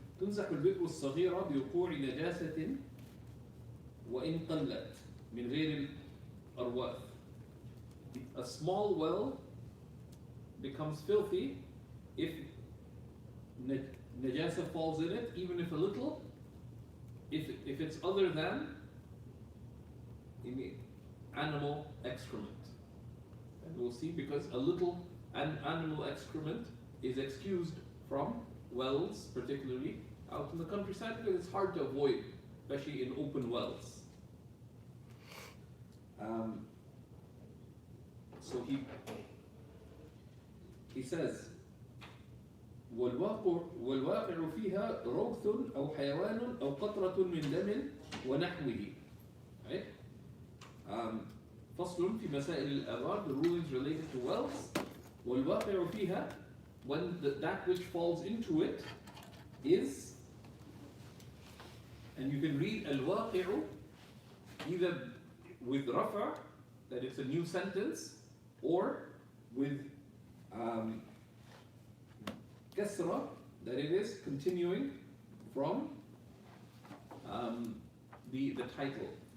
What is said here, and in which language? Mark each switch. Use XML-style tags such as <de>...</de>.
<ar>تنزح البئر الصغيرة بوقوع نجاسة وإن قلت من غير الأرواث.</ar> <en>A small well becomes filthy if najasa falls in it, even if a little, if it's other than animal excrement. And we'll see, because a little animal excrement is excused from wells, particularly out in the countryside, because it's hard to avoid, especially in open wells. So he says,</en> <ar>والواقع فيها روث أو حيوان أو قطرة من دم ونحوه.</ar> <en>Right?</en> <ar>فصل في مسائل الآبار,</ar> <en>the rulings related to wells.</en> <ar>والواقع فيها,</ar> <en>when that which falls into it is, and you can read al-waqi'u either with rafa, that it's a new sentence, or with kasra, that it is continuing from the title.</en>